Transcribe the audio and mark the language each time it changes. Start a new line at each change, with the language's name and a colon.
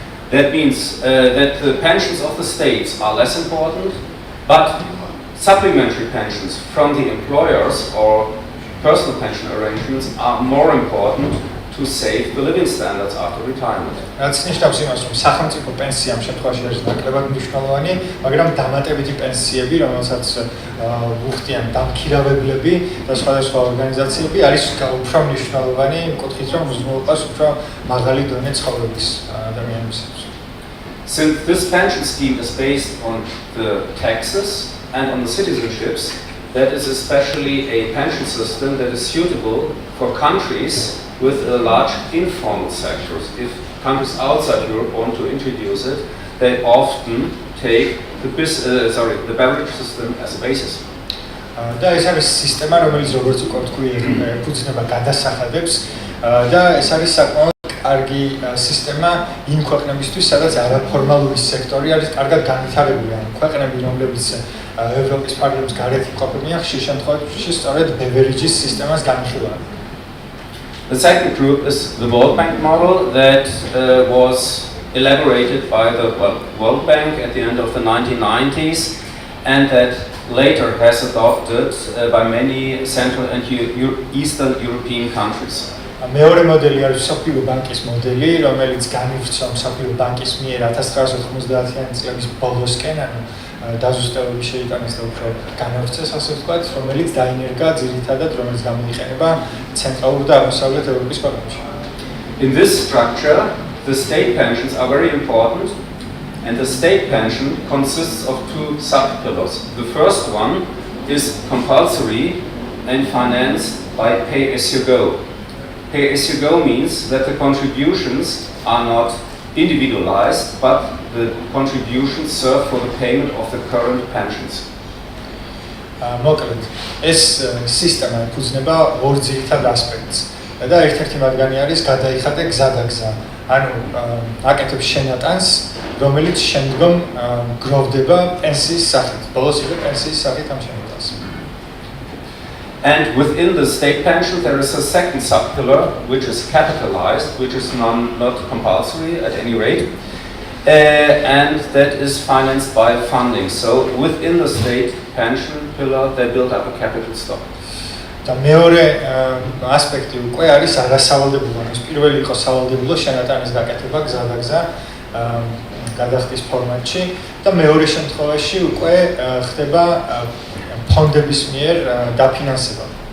English: That means that the pensions of the states are less important, but supplementary pensions from the employers or personal pension arrangements are more important to save the living standards after retirement.
Georgian: რაც ნიშნავს იმას, რომ სახელმწიფო პენსია ამ შემთხვევაში არის ნაკლებად მნიშვნელოვანი, მაგრამ დამატებითი პენსიები, რომელსაც უხდიან დამქირავებლები და სხვადასხვა ორგანიზაციები, არის უფრო მნიშვნელოვანი იმ კუთხით, რომ უზრუნველყოფს უფრო მაღალი დონე ცხოვრების ადამიანებისთვის.
English: Since this pension scheme is based on the taxes and on the citizenships, that is especially a pension system that is suitable for countries with a large informal sector. If countries outside Europe want to introduce it, they often take the beverage system as a basis.
Georgian: და ეს არის სისტემა, რომელიც როგორც უკვე ვთქვი, ეფუძნება გადასახადებს და ეს არის საკმაოდ კარგი სისტემა იმ ქვეყნებისთვის, სადაც არაფორმალური სექტორი არის კარგად განვითარებული. ქვეყნები, რომლებიც ევროპის ფარგლებს გარეთ იყოფებიან, ხშირ შემთხვევაში სწორედ ბევერიჯის სისტემას განიხილავენ.
English: The second group is the World Bank model that was elaborated by the World Bank at the end of the 1990s and that later has adopted by many Central and Eastern European countries.
Georgian: მეორე მოდელი არის მსოფლიო ბანკის მოდელი, რომელიც განივრცო მსოფლიო ბანკის მიერ 1990-იანი წლების ბოლოსკენ, ანუ დაზუსტებები შეიტანეს და უფრო განავრცეს, ასე ვთქვათ, რომელიც დაინერგა ძირითადად, რომელიც გამოიყენება ცენტრალურ და აღმოსავლეთ ევროპის ქვეყნებში.
English: In this structure, the state pensions are very important, and the state pension consists of two sub-pillars. The first one is compulsory and financed by pay-as-you-go. Pay-as-you-go means that the contributions are not individualized, but the contributions serve for the payment of the current pensions.
Georgian: მოკლედ, ეს სისტემა ეფუძნება ორ ძირითად ასპექტს. და ერთ-ერთი მათგანი არის გადაიხადე გზადაგზა. ანუ აკეთებს შენატანს, რომელიც შემდგომ გროვდება პენსიის სახით. ბოლოს იყო პენსიის სახით ამ შენატანს.
English: And within the state pension, there is a second sub-pillar, which is capitalized, which is not compulsory at any rate, and that is financed by funding. So within the state pension pillar, they build up a capital stock.
Georgian: და მეორე ასპექტი უკვე არის არასავალდებულო. ის პირველი იყო სავალდებულო შენატანის გაკეთება გზადაგზა გადახდის ფორმატში და მეორე შემთხვევაში უკვე ხდება ფონდების მიერ დაფინანსება.